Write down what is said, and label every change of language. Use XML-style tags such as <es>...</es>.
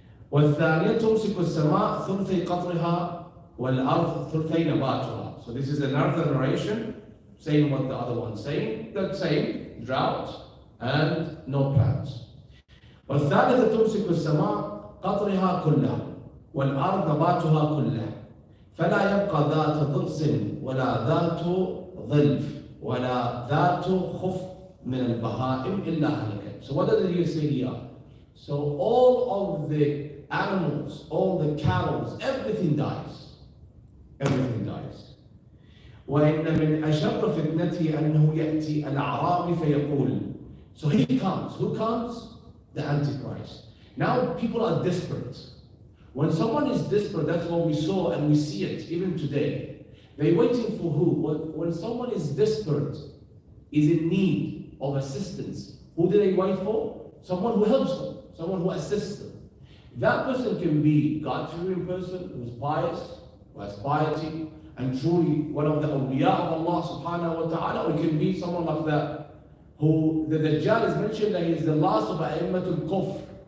<ar>والثانية تمسك السماء ثلثي قطرها والأرض ثلثي نباتها.</ar> <en>So this is another narration saying what the other one's saying. That same, drought and no plants.</en> <ar>والثالثة تمسك السماء قطرها كلها والأرض نباتها كلها فلا يبقى ذات ضرس ولا ذات ظلف ولا ذات خف من البهائم إلا هلكت.</ar> <en>So what did he say here? So all of the animals, all the cattle, everything dies. Everything dies.</en> <ar>وإن من أشر فتنته أنه يأتي الأعرابي فيقول.</ar> <en>So he comes. Who comes? The Antichrist. Now people are desperate. When someone is desperate, that's what we saw and we see it even today. They're waiting for who? When someone is desperate, is in need of assistance, who do they wait for? Someone who helps them, someone who assists them. That person can be a God-fearing person who's pious, who has piety, and truly one of the awliya of Allah subhanahu wa ta'ala, or it can be someone like that, who the Dajjal is mentioned that he is the last of A'immatul Kufr.</en>